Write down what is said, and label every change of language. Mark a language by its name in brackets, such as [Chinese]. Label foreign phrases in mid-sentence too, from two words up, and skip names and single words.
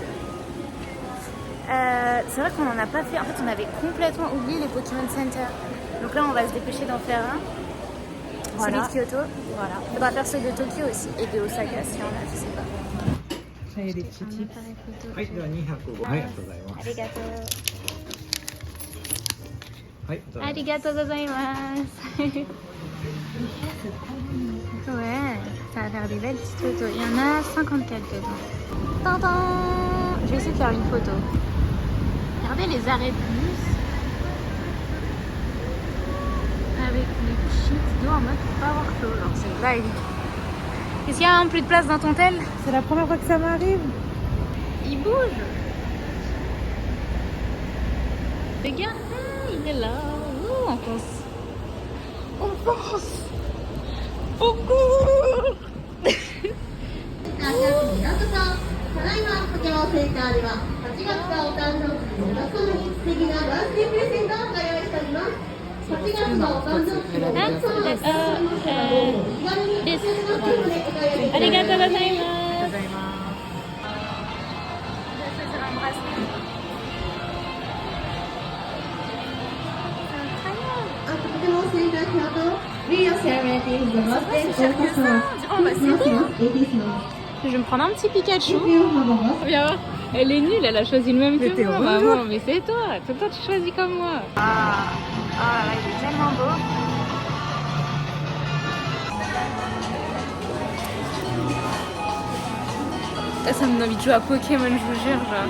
[French] C'est vrai qu'on n'en a pas fait. En fait on avait complètement oublié les Pokémon Center. Donc là on va se dépêcher d'en faire un. Voilà. Celui de Kyoto. Voilà. On va faire celui de Tokyo aussi. Et de Osaka s'il y en a, je sais pas. Ça, il y a des petits Un tips. appareil photo. [Japanese] はい、では205。はい、ありがとうございます。 Arigato. はい、どうぞ。ありがとうございます. [French] Ouais, ça a l'air des belles petites photos. Il y en a 54 dedans. Tintin. Je vais essayer de faire une photo. Regardez les arrêts de bus avec les sheets d'eau en mode pour pas avoir chaud. Genre c'est blague. Est-ce qu'il y a plus de place dans ton tel? C'est la première fois que ça m'arrive. Il bouge. Regarde, il est là. Oh, on pense. On pense. Au cours. [Japanese] ただいまポケモンセンターでは8月がお誕生日の皆様に素敵なバースデープレゼントをご用意しております。8月がお誕生日の皆様にお気軽にお気軽にお気軽にお買い上げください。ありがとうございます。 [English] ポケモンセンター京都 We are celebrating the birthday of customer. [French] Je vais me prendre un petit Pikachu. Viens voir. Elle est nulle, elle a choisi le même que moi, maman. Mais c'est toi. Tout le temps tu choisis comme moi. Ah là là, il est tellement beau. Là, ça me donne envie de jouer à Pokémon, je vous jure, genre.